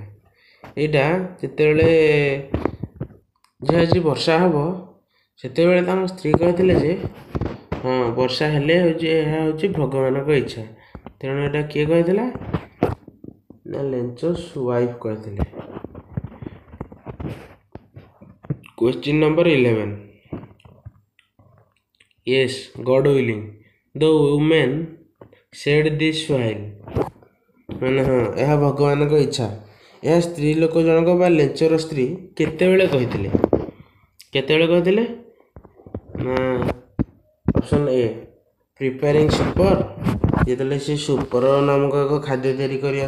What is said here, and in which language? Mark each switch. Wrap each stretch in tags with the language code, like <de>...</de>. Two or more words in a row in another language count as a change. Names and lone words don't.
<or>ଏଇଟା ଯେତେବେଳେ ଆଜି ବର୍ଷା ହେବ ସେତେବେଳେ ତାଙ୍କ ସ୍ତ୍ରୀ କହିଥିଲେ ଯେ ହଁ ବର୍ଷା ହେଲେ ଏହା ହେଉଛି ଭଗବାନଙ୍କ ଇଚ୍ଛା। ତେଣୁ ଏଇଟା କିଏ କହିଥିଲା? ନା</or> <en>Lencho's wife</en> <or>କହିଥିଲେ।</or> <en>Question number 11. Yes, God willing, the woman said this while.</en> <or>ମାନେ ହଁ, ଏହା ଭଗବାନଙ୍କ ଇଚ୍ଛା। ଏହା ସ୍ତ୍ରୀ ଲୋକ ଜଣକ ବା ଲେଞ୍ଚର ସ୍ତ୍ରୀ କେତେବେଳେ କହିଥିଲେ? କେତେବେଳେ କହିଥିଲେ? ନା</or> <en>option A preparing supper,</en> <or>ଯେତେବେଳେ ସେ ସୁପର ନାମକ ଏକ ଖାଦ୍ୟ ତିଆରି କରିବା</or>